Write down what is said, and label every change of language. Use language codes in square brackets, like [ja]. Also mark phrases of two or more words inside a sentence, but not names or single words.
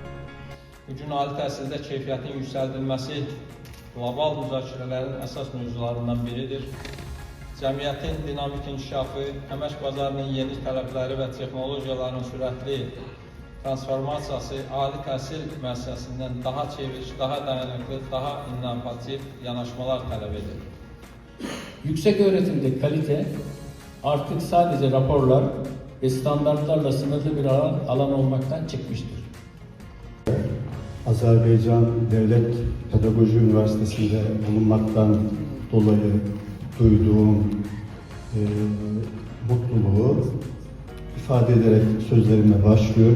[az] Bugün ali təhsildə keyfiyyətin yüksəldilməsi qlobal müzakirələrin əsas mövzularından biridir. Cəmiyyətin dinamik inkişafı, əmək bazarının yeni tələbləri və texnologiyaların sürətli transformasiyası ali təhsil müəssisəsindən daha çevik, daha dayanıqlı, daha innovativ yanaşmalar tələb edir. [tr] Yüksek öğretimde kalite artık sadece raporlar ve standartlarla sınırlı bir alan olmaktan çıkmıştır. Azerbaycan Devlet Pedagoji Üniversitesi'nde bulunmaktan dolayı duyduğum mutluluğu ifade ederek sözlerime başlıyorum.